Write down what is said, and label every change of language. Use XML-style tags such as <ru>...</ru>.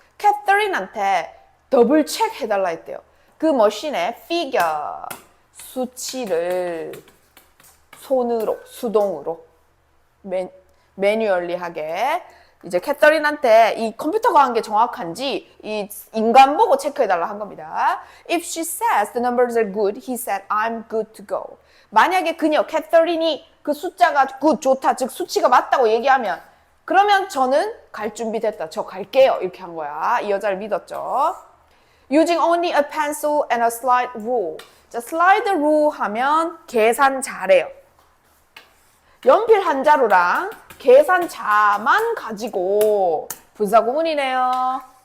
<ko>캐서린한테 더블 체크 해달라 했대요. 그 머신의 figure, 수치를 손으로, 수동으로, 매뉴얼리하게 이제 캐서린한테 이 컴퓨터가 한 게 정확한지 이 인간 보고 체크해달라 한 겁니다.</ko> <en>If she says the numbers are good, he said I'm good to go.</en> <ko>만약에 캐서린이 그 숫자가 good, 좋다, 즉 수치가 맞다고 얘기하면 그러면 저는 갈 준비 됐다. 저 갈게요. 이렇게 한 거야. 이 여자를 믿었죠.</ko> <en>Using only a pencil and a slide rule.</en> <ko>자, slide rule 하면 계산 자래요. 연필 한 자루랑 계산자만 가지고 분사구문이네요.</ko>